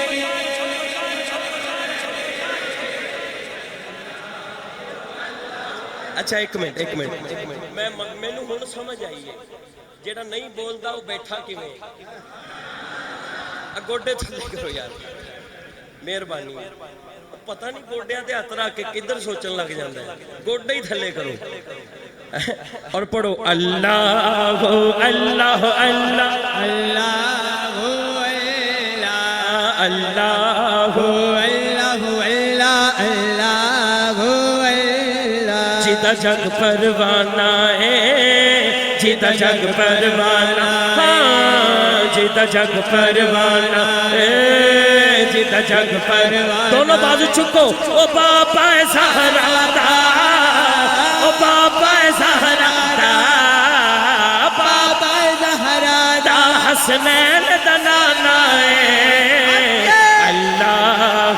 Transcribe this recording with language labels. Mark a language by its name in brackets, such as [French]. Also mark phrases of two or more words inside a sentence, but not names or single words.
[Punjabi] اچھا ایک منٹ میں نو ہن سمجھ آئی ہے جیڑا نہیں بولدا وہ بیٹھا کیویں گوڈے تھلے کرو یار مہربانی پتہ نہیں گوڈیاں تے ہاتھ رکھ کے کدھر سوچن لگ جاندا ہے گوڈے ہی تھلے کرو اور پڑھو اللہ اللہ اللہ اللہ اللہ جیتا جگ پروانہ ہے جیتا جگ پروانہ جیتا جگ پروانہ جیتا جگ پروانہ دونوں بازو چکو او بابا زہرا دا او بابا زہرا دا بابا زہرا دا حسنین دا نانا ہے اللہ